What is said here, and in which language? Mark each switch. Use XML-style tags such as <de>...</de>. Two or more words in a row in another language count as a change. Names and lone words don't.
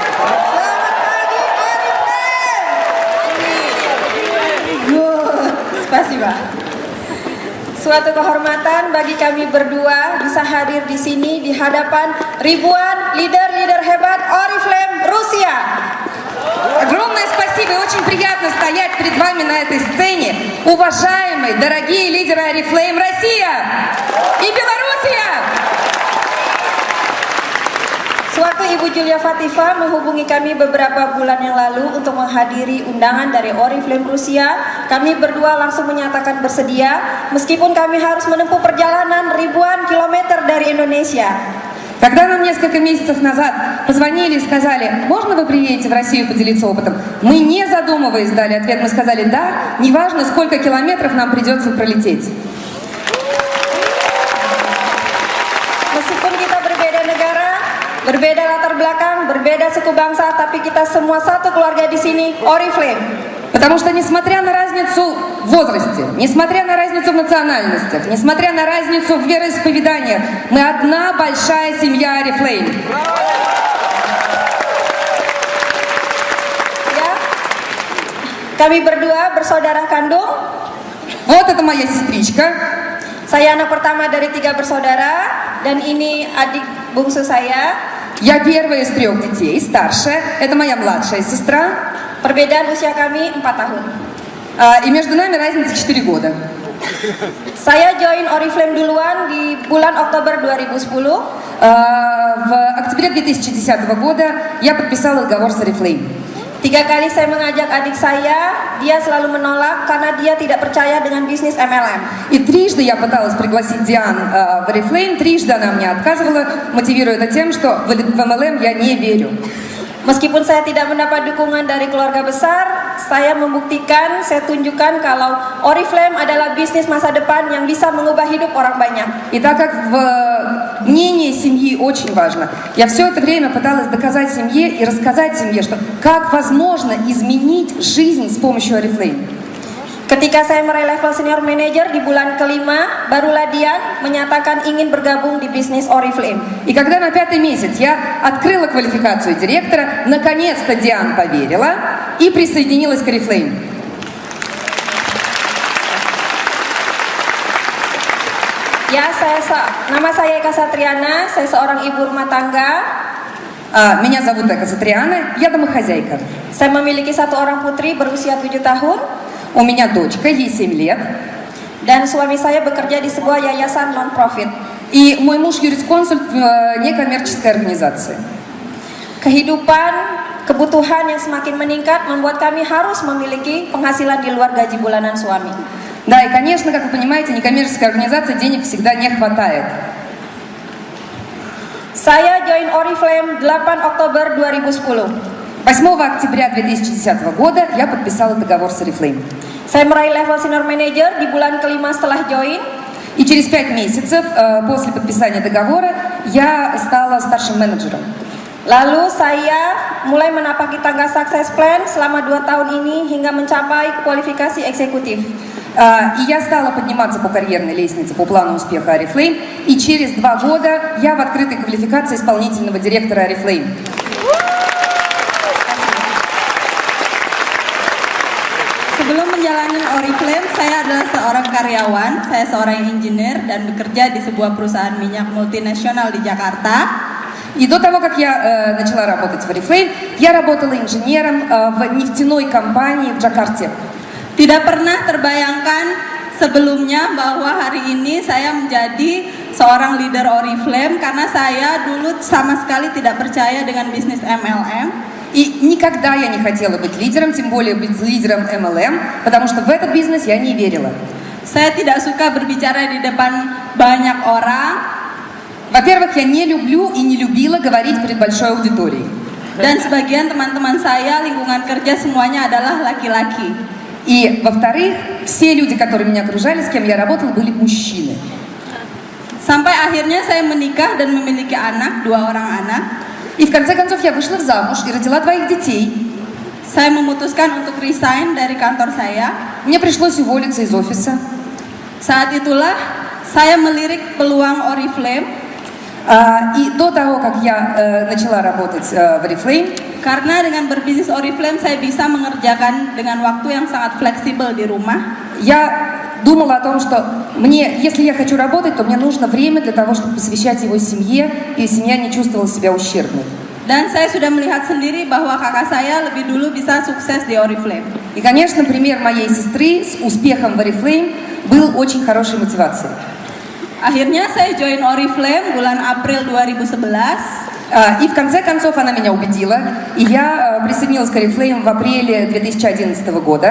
<ru>Good, spasiba.</ru> <id>Suatu kehormatan bagi kami berdua bisa hadir di sini di hadapan ribuan leader-leader hebat Oriflame Rusia.</id> <ru>Огромное спасибо и очень приятно стоять перед вами на этой сцене. Уважаемые, дорогие лидеры Oriflame Россия и Белоруссия!</ru> <id>Suatu Ibu Julia Fatifa menghubungi kami beberapa bulan yang lalu untuk menghadiri undangan dari Oriflame Rusia. Kami berdua langsung menyatakan bersedia, meskipun kami harus menempuh perjalanan ribuan kilometer dari Indonesia.</id> <ru>Когда нам несколько месяцев назад позвонили и сказали, можно вы приедете в Россию поделиться опытом, мы не задумываясь дали ответ, мы сказали, да, неважно сколько километров нам придется пролететь.</ru> <id>Meskipun kita berbeda negara, berbeda latar belakang, berbeda suku bangsa, tapi kita semua satu keluarga di sini, Oriflame.</id> <ru>Потому что несмотря на разницу в возрасте, несмотря на разницу в национальностях, несмотря на разницу в вероисповеданиях, мы одна большая семья Oriflame.</ru> <id>Ya, kami berdua bersaudara kandung.</id> <ru>Вот это моя сестричка.</ru> <id>Saya anak pertama dari 3 bersaudara dan ini adik bungsu saya.</id> <ru>Я первая из 3 детей, старшая. Это моя младшая сестра.</ru> <id>Perbedaan usia kami 4 tahun.</id> <ru>И между нами разница 4 года.</ru> <id>Saya join Oriflame duluan di bulan Oktober 2010.</id> <ru>В октябре 2010 года я подписала договор с Oriflame.</ru> <id>3 kali saya mengajak adik saya, dia selalu menolak karena dia tidak percaya dengan bisnis MLM.</id> <ru>И трижды я пыталась пригласить Диан в Oriflame, трижды она мне отказывала, мотивируя это тем, что в MLM я не верю.</ru> <id>Meskipun saya tidak mendapat dukungan dari keluarga besar, saya membuktikan, saya tunjukkan kalau Oriflame adalah bisnis masa depan yang bisa mengubah hidup orang banyak.</id> <ru>И так как мнение семьи очень важно, я все это время пыталась доказать семье и рассказать семье, что как возможно изменить жизнь с помощью Oriflame.</ru> <id>Ketika saya meraih level</id> <en>senior manager</en> <id>di bulan kelima, barulah Dian menyatakan ingin bergabung di bisnis Oriflame.</id> <ru>И когда на 5-й месяц я открыла квалификацию директора, наконец-то Диан поверила и присоединилась к Oriflame.</ru> <id>Ya, nama saya Eka Satriana, saya seorang ibu rumah tangga.</id> <ru>Меня зовут Эка Сатриана, я домохозяйка.</ru> <id>Saya memiliki 1 orang putri berusia 7 tahun.</id> <ru>У меня дочка, ей 7 лет.</ru> <id>Dan suami saya bekerja di sebuah yayasan non-profit.</id> <ru>И мой муж юрисконсульт в некоммерческой организации.</ru> <id>Kehidupan, kebutuhan yang semakin meningkat membuat kami harus memiliki penghasilan di luar gaji bulanan suami.</id> <ru>Да, и, конечно, как вы понимаете, некоммерческая организация денег всегда не хватает.</ru> <id>Saya join Oriflame 8 Oktober 2010.</id> <ru>8 октября 2010 года я подписала договор с Oriflame.</ru> <id>Saya meraih level</id> <en>senior manager</en> <id>di bulan kelima setelah join.</id> <ru>И через 5 месяцев после подписания договора я стала старшим менеджером.</ru> <id>Lalu saya mulai menapaki tangga</id> <en>success plan</en> <id>selama 2 tahun ini hingga mencapai kualifikasi eksekutif.</id> <ru>И я стала подниматься по карьерной лестнице по плану успеха Oriflame. И через 2 года я в открытой квалификации исполнительного директора Oriflame.</ru> <id>Sebelum menjalani Oriflame, saya adalah seorang karyawan, saya seorang engineer dan bekerja di sebuah perusahaan minyak multinasional di Jakarta.</id> <ru>И до того, как я начала работать в Oriflame, я работала инженером в нефтяной компании в Джакарте.</ru> <id>Tidak pernah terbayangkan sebelumnya bahwa hari ini saya menjadi seorang leader Oriflame karena saya dulu sama sekali tidak percaya dengan bisnis MLM.</id> <ru>И никогда я не хотела быть лидером, тем более быть лидером MLM, потому что в этот бизнес я не верила.</ru> <id>Saya tidak suka berbicara di depan banyak orang.</id> <ru>Во-первых, я не люблю и не любила говорить перед большой аудиторией.</ru> <id>Dan sebagian teman-teman saya, lingkungan kerja semuanya adalah laki-laki.</id> <ru>И, во-вторых, все люди, которые меня окружали, с кем я работала, были мужчины.</ru> <id>Sampai akhirnya saya menikah dan memiliki anak, 2 orang anak.</id> <ru>И в конце концов я вышла замуж и родила 2 детей.</ru> <id>Saya memutuskan untuk resign dari kantor saya.</id> <ru>Мне пришлось уволиться из офиса.</ru> <id>Saat itulah saya melirik peluang Oriflame.</id> <ru>И до того, как я начала работать в Oriflame,</ru> <id>Karena dengan berbisnis Oriflame saya bisa mengerjakan dengan waktu yang sangat fleksibel di rumah.</id> <ru>я думала о том, что если я хочу работать, то мне нужно время для того, чтобы посвящать его семье, и семья не чувствовала себя ущербной.</ru> <id>Dan saya sudah melihat sendiri bahwa kakak saya lebih dulu bisa sukses di Oriflame.</id> <ru>И, конечно, пример моей сестры с успехом в Oriflame был очень хорошей мотивацией.</ru> <id>Akhirnya saya join Oriflame bulan April 2011.</id> <ru>И в конце концов она меня убедила, и я присоединилась к Oriflame в апреле 2011 года.</ru>